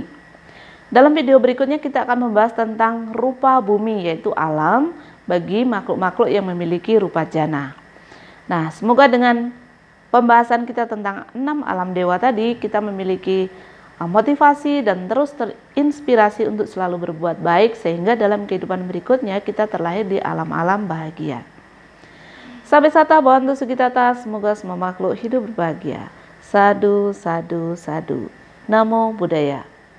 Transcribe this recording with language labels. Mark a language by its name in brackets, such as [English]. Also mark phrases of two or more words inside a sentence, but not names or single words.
[Indonesian] Dalam video berikutnya kita akan membahas tentang rupa bumi, yaitu alam bagi makhluk-makhluk yang memiliki rupa jana. Nah, semoga dengan pembahasan kita tentang 6 alam dewa tadi kita memiliki motivasi dan terus terinspirasi untuk selalu berbuat baik, sehingga dalam kehidupan berikutnya kita terlahir di alam-alam bahagia. [Pali] Sabe sata bantu sugitata, [Indonesian] semoga semua makhluk hidup berbahagia. [Pali] Sadu, sadu, sadu. Namo Buddhaya.